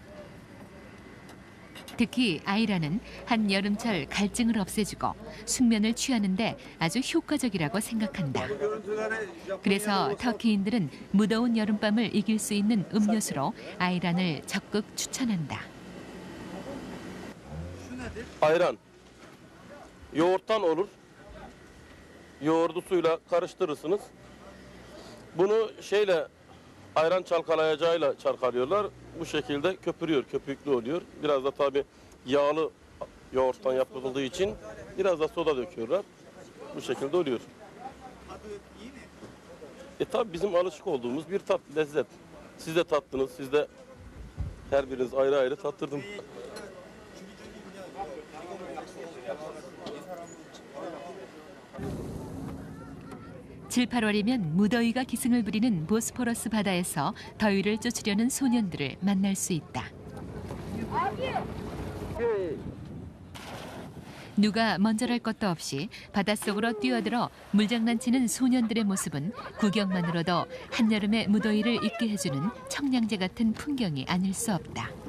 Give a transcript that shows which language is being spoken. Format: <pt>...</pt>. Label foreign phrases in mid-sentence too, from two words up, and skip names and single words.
<ko>특히 아이란은 한여름철 갈증을 없애주고 숙면을 취하는데 아주 효과적이라고 생각한다. 그래서 터키인들은 무더운 여름밤을 이길 수 있는 음료수로 아이란을 적극 추천한다.</ko> <tr>Ayran. Yoğurttan olur. Yoğurdu suyla karıştırırsınız. Bunu ayran çalkalayacağıyla çalkalıyorlar. Bu şekilde köpürüyor, köpüklü oluyor. Biraz da tabii yağlı yoğurttan yapıldığı için biraz da soda döküyorlar. Bu şekilde oluyor. Tabii bizim alışık olduğumuz bir tat, lezzet. Siz de tattınız, siz de her biriniz ayrı ayrı tattırdım.</tr> <ko>칠, 8월이면 무더위가 기승을 부리는 보스포러스 바다에서 더위를 쫓으려는 소년들을 만날 수 있다. 누가 먼저랄 것도 없이 바닷속으로 뛰어들어 물장난치는 소년들의 모습은 구경만으로도 한여름의 무더위를 잊게 해주는 청량제 같은 풍경이 아닐 수 없다.</ko>